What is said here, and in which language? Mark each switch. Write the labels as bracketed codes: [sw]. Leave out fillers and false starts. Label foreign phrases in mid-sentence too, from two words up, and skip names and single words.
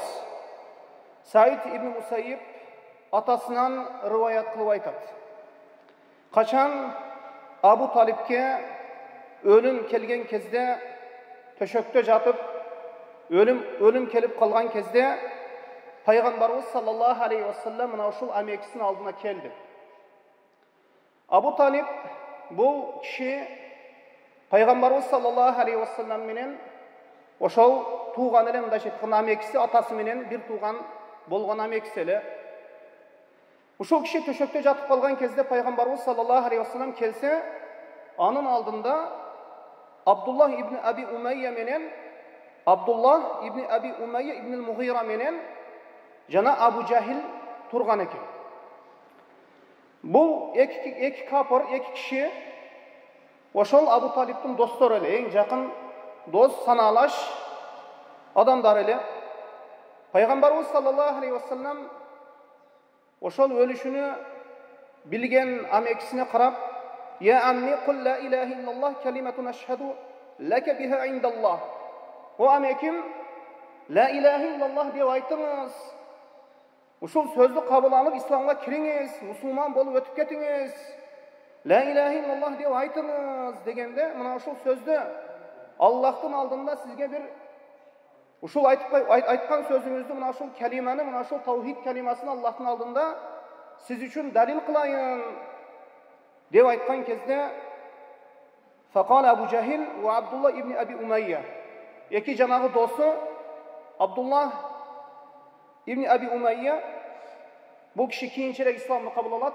[ky] Саид ибн Мусайиб атасынан рываят кылып айтат. Качан Абу Талибке өлүм келген кезде, төшөктө жатып, өлүм келип калган кезде, пайгамбарыбыз [ar] صلى الله عليه وسلم [ky] мына ушул амекисинин алдына келди. Абу Талиб бул киши пайгамбарыбыз [ar] صلى الله عليه وسلم [ky] менен ошол тууган эле, мындайча айтканда амекиси атасы менен бир тууган болгон амекиси эле. Ушул киши төшөктө жатып калган кезде пайгамбарыбыз [ar] صلى الله عليه وسلم [ky] келсе, анын алдында Абдуллах ибн Аби Умайя менен ибн Мугира менен жана Абу Жахил турган экен. Бул эки капыр, эки киши ошол Абу Талибтин достору эле, эң жакын дос, санаалаш адамдар эле. Пайгамбарыбыз [ar] صلى الله عليه وسلم [ky] ошол өлүшүнү билген амекисине карап: [ar] "يا عمي قل لا إله إلا الله كلمة أشهد لك بها عند الله." [ky] О амеким, [ar] لا إله إلا الله [ky] деп айтыңыз. Ушул сөздү кабыл алып, исламга кириңиз, мусулман болуп өтүп кетиңиз. [ar] لا إله إلا الله [ky] деп айтыңыз дегенде, мына ушул сөздү Аллахтын алдында сизге бир ушул айткан сөзүңүздү, мына ушул калиманы, мына ушул таухид калимасын Аллахтын алдында сиз үчүн далил кылайын деп айткан кезде, [ar] فقال أبو جهل وعبد الله بن أبي أمية, [ky] эки жанагы досу Абдулла ибн Аби Умайя, бул киши кийинчерээк исламды кабыл алат.